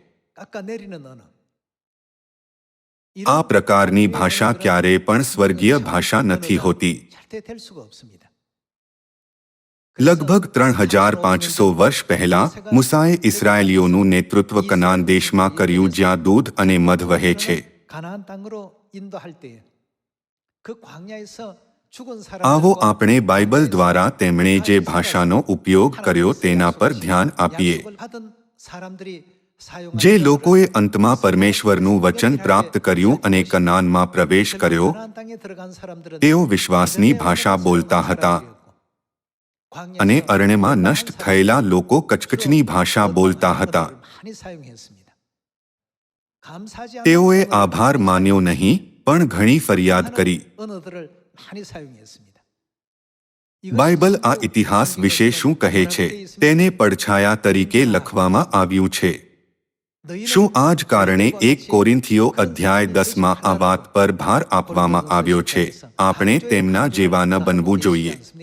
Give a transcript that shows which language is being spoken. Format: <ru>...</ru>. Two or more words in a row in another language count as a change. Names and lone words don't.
<gu>આ પ્રકારની ભાષા ક્યારેય પણ સ્વર્ગીય ભાષા નથી હોતી લગભગ 3500 વર્ષ પહેલા મૂસાએ ઇસ્રાયેલીઓનું નેતૃત્વ કનાન દેશમાં કર્યું જ્યાં દૂધ અને મધ વહે છે</gu> <ko>그 광야에서 죽은</ko> <gu>આવો</gu> <ko>사람들과</ko> <gu>આપણે બાઇબલ દ્વારા તેમણે જે ભાષાનો ઉપયોગ કર્યો તેના પર ધ્યાન આપીએ.</gu> <ko>약속을 받은 사람들이 사용한</ko> <gu>જે</gu> <ko>언어를</ko> <gu>લોકોએ અંતમાં પરમેશ્વરનું વચન પ્રાપ્ત કર્યું અને કનાનમાં પ્રવેશ કર્યો,</gu> <ko>그나안 땅에 들어간 사람들은</ko> <gu>તેઓ વિશ્વાસની ભાષા બોલતા હતા અને અરણ્યમાં નષ્ટ થયેલા લોકો કચકચની ભાષા બોલતા હતા.</gu> <ko>많이 사용했습니다. 감사하지 않는</ko> <gu>તેઓએ</gu> <ko>언어를</ko> <gu>આભાર માન્યો નહીં, પણ ઘણી ફરિયાદ કરી.</gu> <ko>언어들을 많이 사용했습니다.</ko> <gu>બાઇબલ આ ઇતિહાસ વિશે શું કહે છે તેને પડછાયા તરીકે લખવામાં આવ્યું છે. શું આ જ કારણે 1 કોરિન્થીઓ અધ્યાય 10માં આ વાત પર ભાર આપવામાં આવ્યો છે, આપણે તેમના જેવા ન બનવું જોઈએ.</gu>